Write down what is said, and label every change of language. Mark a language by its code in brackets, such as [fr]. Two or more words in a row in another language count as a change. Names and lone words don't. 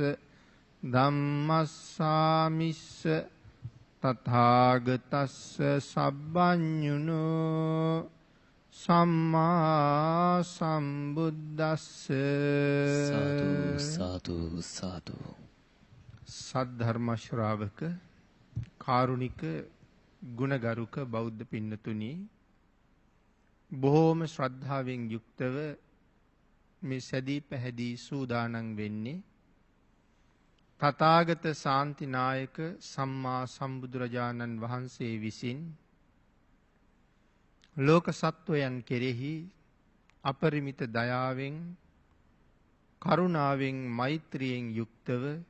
[pi] ධම්මස්සාමිස්ස තථාගතස්ස සබ්බඤුනෝ සම්මා සම්බුද්දස්ස. සාදු සාදු සාදු. [si] සද්ධර්ම ශ්‍රාවක කාරුණික ගුණගරුක බෞද්ධ පින්නතුනි, බොහෝම ශ්‍රද්ධාවෙන් යුක්තව මේ සැදී පැහැදී සූදානම් වෙන්නේ තථාගත ශාන්තිනායක සම්මා සම්බුදුරජාණන් වහන්සේ විසින් ලෝක සත්වයන් කෙරෙහි අපරිමිත දයාවෙන් කරුණාවෙන් මෛත්‍රියෙන් යුක්තව